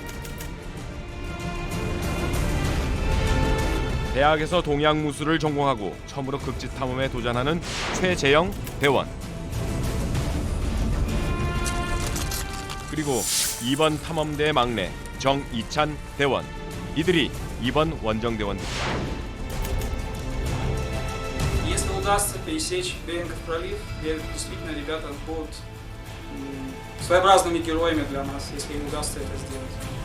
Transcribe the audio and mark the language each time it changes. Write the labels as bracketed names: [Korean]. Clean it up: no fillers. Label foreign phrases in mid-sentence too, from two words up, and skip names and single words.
[Korean] 대학에서 동양무술을 전공하고 처음으로 극지 탐험에 도전하는 최재영 대원. 그리고 이번 탐험대의 막내 정이찬 대원. 이들이 이번 원정대원들이다. [Russian] Если удастся пересечь Берингов пролив, действительно ребята будут своеобразными героями для нас, если им удастся это сделать.